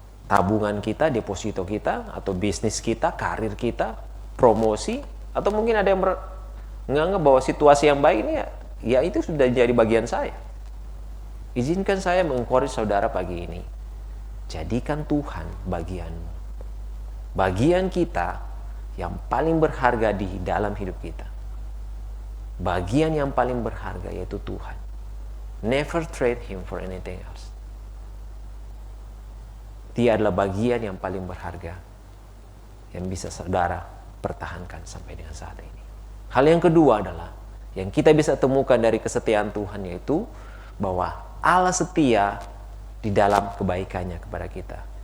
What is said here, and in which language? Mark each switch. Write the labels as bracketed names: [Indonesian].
[Indonesian] tabungan kita, deposito kita, atau bisnis kita, karir kita, promosi, atau mungkin ada yang menganggap bahwa situasi yang baik ini ya itu sudah jadi bagian saya. Izinkan saya mengencourage saudara pagi ini. Jadikan Tuhan bagianmu. Bagian kita yang paling berharga di dalam hidup kita. Bagian yang paling berharga yaitu Tuhan. [English] Never trade Him for anything else. [Indonesian] Dia adalah bagian yang paling berharga yang bisa saudara pertahankan sampai dengan saat ini. Hal yang kedua adalah yang kita bisa temukan dari kesetiaan Tuhan, yaitu bahwa Allah setia di dalam kebaikannya kepada kita.